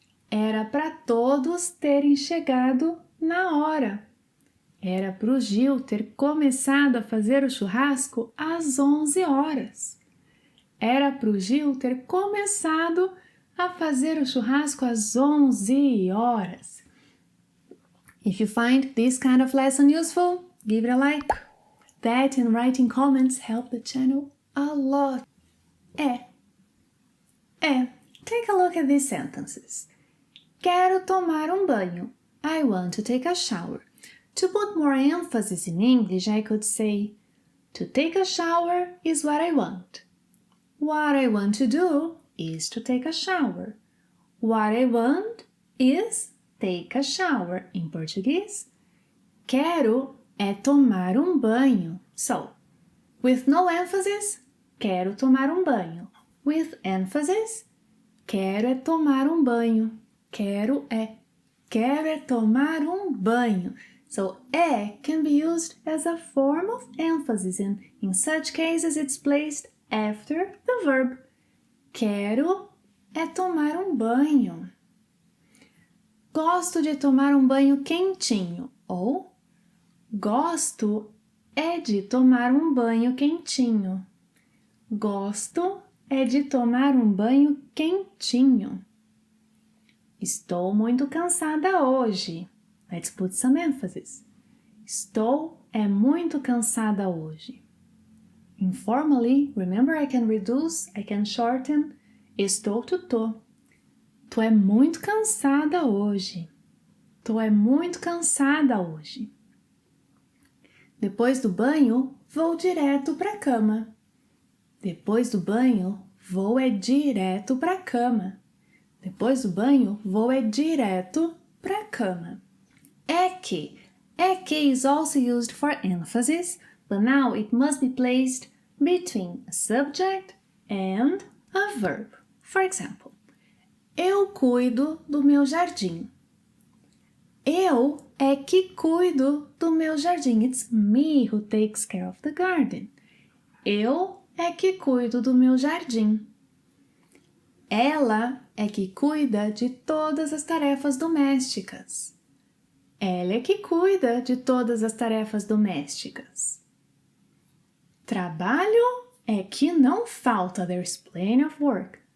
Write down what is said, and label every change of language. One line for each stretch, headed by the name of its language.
Portuguese: Era para todos terem chegado na hora. Era para o Gil ter começado a fazer o churrasco às 11 horas. Era para o Gil ter começado a fazer o churrasco às 11 horas.
English: If you find this kind of lesson useful, give it a like. That and writing comments help the channel a lot. Take a look at these sentences.
Portuguese: Quero tomar banho.
English: I want to take a shower. To put more emphasis in English, I could say, to take a shower is what I want. What I want to do is to take a shower. What I want is take a shower. In Portuguese,
Portuguese: quero é tomar banho.
English: So, with no emphasis,
Portuguese: quero tomar banho.
English: With emphasis,
Portuguese: quero é tomar banho. Quero é tomar banho.
English: So, can be used as a form of emphasis, and in such cases it's placed after the verb.
Portuguese: Quero é tomar banho. Gosto de tomar banho quentinho. Ou gosto é de tomar banho quentinho. Gosto é de tomar banho quentinho. Estou muito cansada hoje.
English: Let's put some emphasis.
Portuguese: Estou é muito cansada hoje.
English: Informally, remember I can reduce, I can shorten.
Portuguese: Estou to tô. Tô é muito cansada hoje. Tô é muito cansada hoje. Depois do banho, vou direto para a cama. Depois do banho, vou é direto para a cama. Depois do banho, vou é direto para a cama.
English: É que is also used for emphasis, but now it must be placed between a subject and a verb. For example,
Portuguese: eu cuido do meu jardim. Eu é que cuido do meu jardim.
English: It's me who takes care of the garden.
Portuguese: Eu é que cuido do meu jardim. Ela é que cuida de todas as tarefas domésticas. Ela é que cuida de todas as tarefas domésticas. Trabalho é que não falta.
English: There's plenty of work.